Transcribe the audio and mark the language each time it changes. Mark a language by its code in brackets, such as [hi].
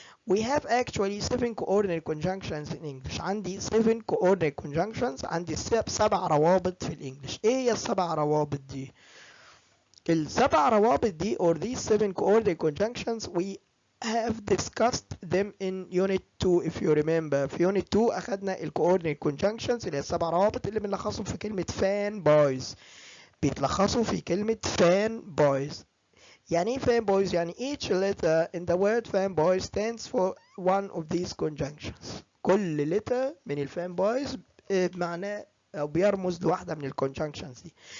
[en] We have actually 7 coordinate conjunctions in English. [ar] عندي [en] 7 coordinate conjunctions. [ar] عندي 7 روابط في الإنجليش. إيه هي السبع روابط دي؟ [en] السبع روابط دي or these 7 coordinate conjunctions we have discussed them in unit 2 if you remember. [ar] في unit 2 أخدنا ال coordinate conjunctions اللي هي السبع روابط اللي بنلخصهم في كلمة fan boys. بيتلخصوا في كلمة fan boys. يعني ايه [en] fan boys؟ [ar] يعني [en] each letter in the word fan boy stands for one of these conjunctions. [ar] كل letter من الفان boys بمعنى أو بيرمز لواحدة من الconjunctions دي.